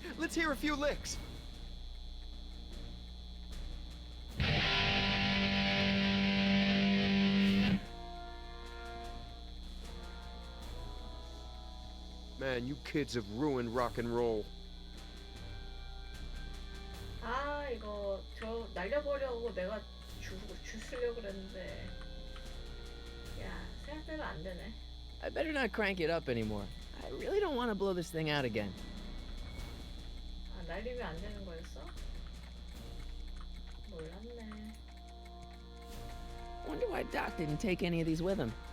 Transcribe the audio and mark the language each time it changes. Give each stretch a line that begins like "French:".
English: Let's hear a few licks. Man, you kids have ruined rock and roll.
Korean: 이거 저 날려버려고 내가 주스려고 그랬는데. 야, 생각대로 안 되네.
English: I better not crank it up anymore. I really don't want to blow this thing out again.
Korean: 날리면 안 되는 거였어? 몰랐네.
English: Wonder why Doc didn't take any of these with him.